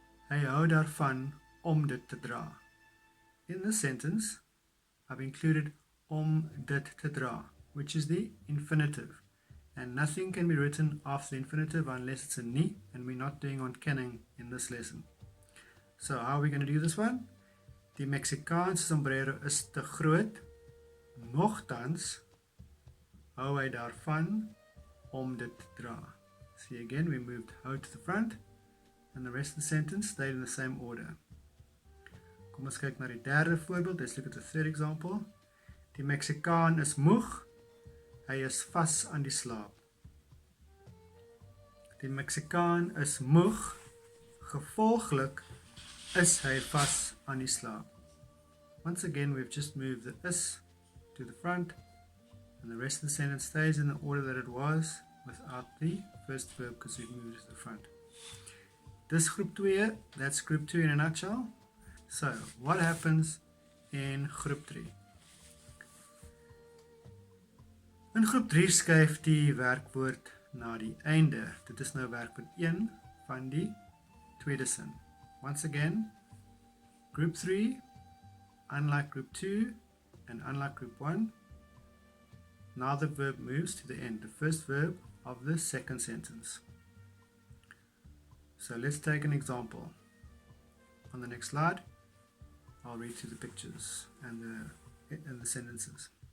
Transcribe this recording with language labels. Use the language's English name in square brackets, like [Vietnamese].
[Afrikaans] Hy hou daarvan om dit te dra. [English] In this sentence, I've included [Afrikaans] om dit te dra, [English] which is the infinitive. And nothing can be written after the infinitive unless it's a nie, and we're not doing ontkenning in this lesson. So how are we going to do this one? [Afrikaans] Die Mexicaan se sombrero is te groot, nogtans hou hy daarvan om dit te dra. [English] See again, we moved hou to the front, and the rest of the sentence stayed in the same order. [Afrikaans] Kom ons kyk na die derde voorbeeld. [English] Let's look at the third example. [Afrikaans] Die Mexicaan is moeg, hy is vas aan die slaap. Die Mexicaan is moeg, gevolglik is hy vas aan die slaap. [English] Once again, we've just moved the is to the front, and the rest of the sentence stays in the order that it was without the first verb because we've moved it to the front. This group 2, that's group 2 in a nutshell. So, what happens in group 3? [Afrikaans] In groep 3 skuif die werkwoord na die einde. Dit is nou werkwoord 1 van die tweede sin. [English] Once again, group 3, unlike group 2 and unlike group 1, now the verb moves to the end, the first verb of the second sentence. So let's take an example. On the next slide, I'll read through the pictures and the sentences.